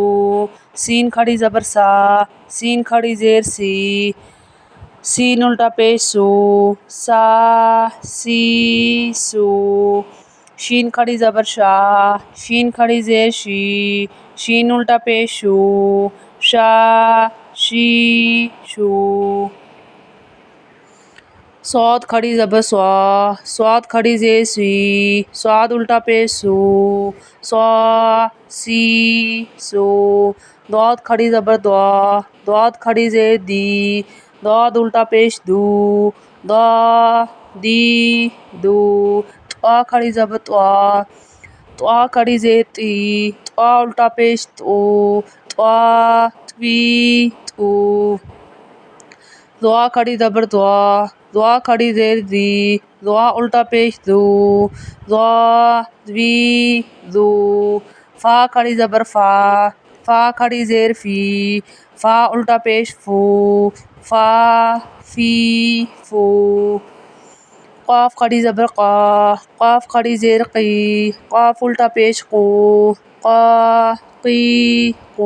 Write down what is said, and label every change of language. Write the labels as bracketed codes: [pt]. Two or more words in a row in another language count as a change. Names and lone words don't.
[ur] سین کھڑی زبر سا، سین کھڑی زیر سی، سین الٹا پیش سو، سا سی سو۔ شین کھڑی زبر شا، شین کھڑی زیر شی، شین الٹا پیش شو، شا شی شو۔ صاد کھڑی زبر سوا، صاد کھڑی زیر سی، صاد الٹا پیش سو، صا سی سو۔ ضاد کھڑی زبر دوا، ضاد کھڑی زیر دی، ضاد الٹا پیش دو، ضا دی دو۔ طا کھڑی زبر طوا، طوا کھڑی زیر تی، طوا الٹا پیش تو، طوا تवी تو۔ ضوا کھڑی زبر ضوا، ضوا کھڑی زیر زی، ضوا الٹا پیش زو، ضا زوی زو۔ فا کھڑی زبر فا، فا کھڑی زیر فی، فا الٹا پیش فو، فا فی فو۔ قاف کھڑی زبر قا، قاف کھڑی زیر قی، قاف الٹا پیش قو، قا قی قو۔